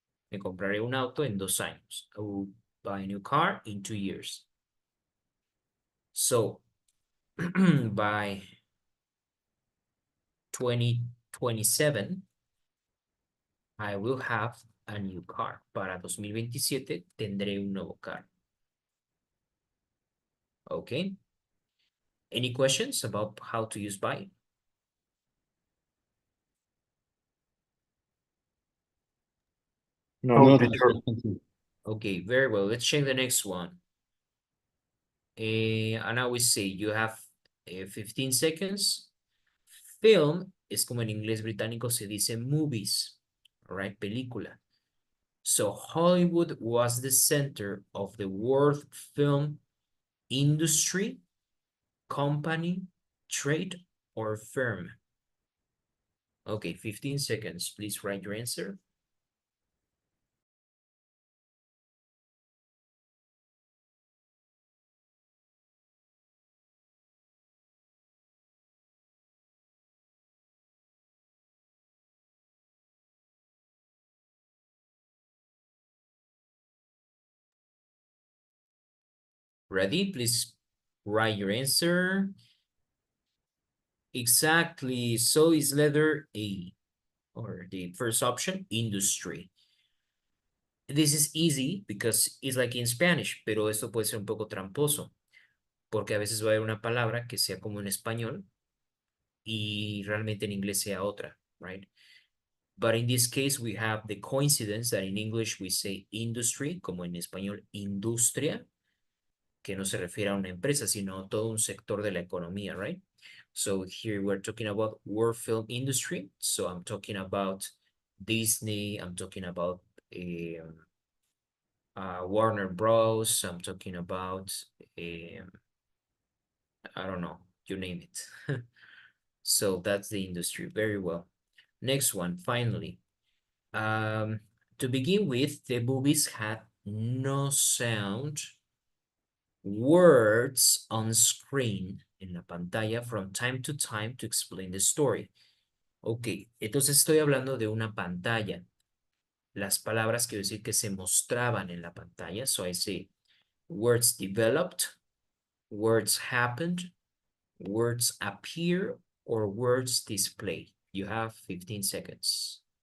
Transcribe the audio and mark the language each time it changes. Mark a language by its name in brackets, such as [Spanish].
[Spanish] Me compraré un auto en 2 años. [English] I will buy a new car in 2 years. So by 2027, I will have a new car. [Spanish] Para 2027 tendré un nuevo carro. [English] Okay. Any questions about how to use by? No, No, No, teacher. teacher. Okay, very well. Let's check the next one. And I will say you have 15 seconds. [Spanish] Film es como en inglés británico se dice movies, [English] all right, [Spanish] película. [English] So Hollywood was the center of the world film industry, company, trade, or firm. Okay, 15 seconds. Please write your answer. Ready? Please write your answer. Exactly. So is letter A, or the first option, industry. This is easy because it's like in Spanish, [Spanish] pero esto puede ser un poco tramposo, porque a veces va a haber una palabra que sea como en español y realmente en inglés sea otra, [English] right? But in this case, we have the coincidence that in English we say industry, [Spanish] como en español industria, que no se refiere a una empresa, sino a todo un sector de la economía, [English] right? So here we're talking about world film industry. So I'm talking about Disney, I'm talking about Warner Bros. I'm talking about, I don't know, you name it. So that's the industry, very well. Next one, finally. To begin with, the movies had no sound, words on screen, [Spanish] en la pantalla, [English] from time to time to explain the story. [Spanish] Ok, entonces estoy hablando de una pantalla. Las palabras quiero decir que se mostraban en la pantalla. [English] So I say words developed, words happened, words appear, or words display. You have 15 seconds.